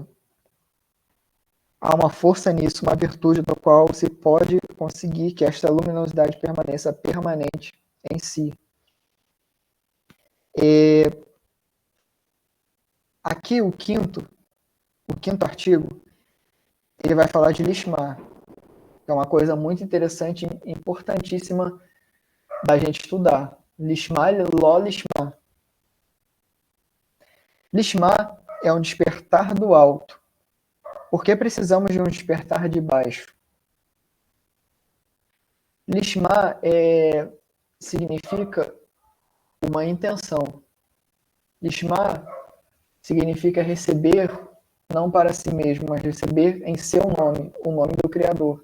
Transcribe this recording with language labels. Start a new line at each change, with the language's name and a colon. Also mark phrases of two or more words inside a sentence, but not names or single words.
Portuguese: Há uma força nisso, uma virtude da qual se pode conseguir que esta luminosidade permaneça permanente em si. Aqui o quinto artigo, ele vai falar de Lishma, que é uma coisa muito interessante e importantíssima da gente estudar.
Hebrew: לשמה, לא לשמה.
Portuguese: Lishma é um despertar do alto. Por que precisamos de um despertar de baixo? Lishma significa uma intenção. Lishma significa receber não para si mesmo, mas receber em seu nome, o nome do Criador.